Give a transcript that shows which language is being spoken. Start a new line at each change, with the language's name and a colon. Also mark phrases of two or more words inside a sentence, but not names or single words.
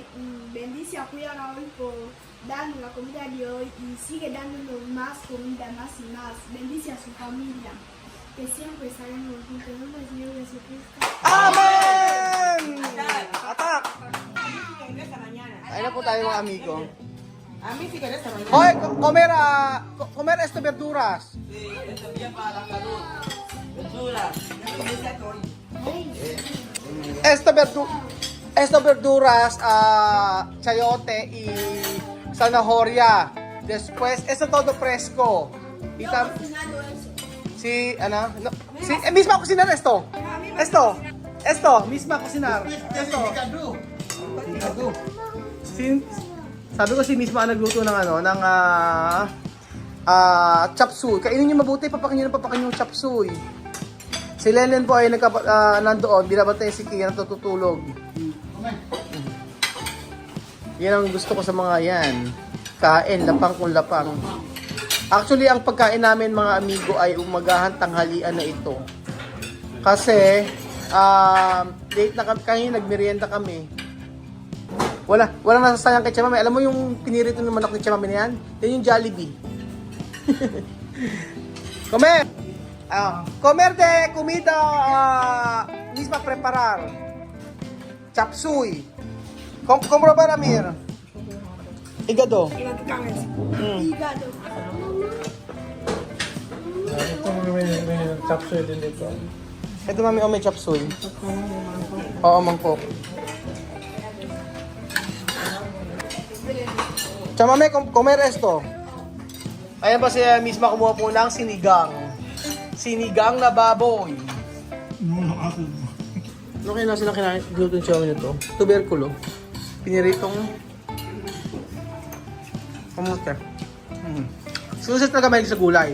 Spanish: Bendice a cuidar a hoy por darnos la comida de hoy y sigue dándonos más comida, más y más. Bendice a su familia. Que siempre estaremos juntos. En nombre del Señor Jesucristo. Amen! Atak!
Filipino: Ayun na po tayo mga amigo.
Spanish: A mí sí que esta mañana. Hoy, comer esto verduras. Sí, esto es bien para la salud. Verdura. Esto verduras, chayote y zanahoria. Después, esto todo fresco. Y tam, Cocinando eso.
Filipino: sí, ano?
Spanish: No, sí, misma cocinar esto. Esto, misma cocinar. Esto. Sin,
Filipino: sabi ko si misma ang nagluto ng ano, ng chop suey. Kainin niyo mabuti, papakin yung chop suey. Si Lelen po ay nandoon, binabantay si Kia natutulog. Yan ang gusto ko sa mga yan. Kain, lapang kung lapang. Actually, ang pagkain namin mga amigo ay umagahan tanghalian na ito. Kasi, late na kami, kanina nagmerienda kami. Walang nasasayang kay Chamame. Alam mo yung pinirito ng manok ni Chamame na yan? Yan yung Jollibee.
Spanish: Comer! Comer de comida misma preparar. Chop suey. Compro para Ramir. Hígado. Hígado.
Filipino: Ito may chop suey din dito. Ito mami, may chop suey. Oo, mangkok. Chamame,
Spanish: comer esto.
Filipino: Ayan pa si misma kumuha po ng sinigang. Sinigang na baboy. Ano kaya na sila kinain? Gluten siya nito. Tuberculo. Piniritong kamusta. Susunod na kamay sa gulay.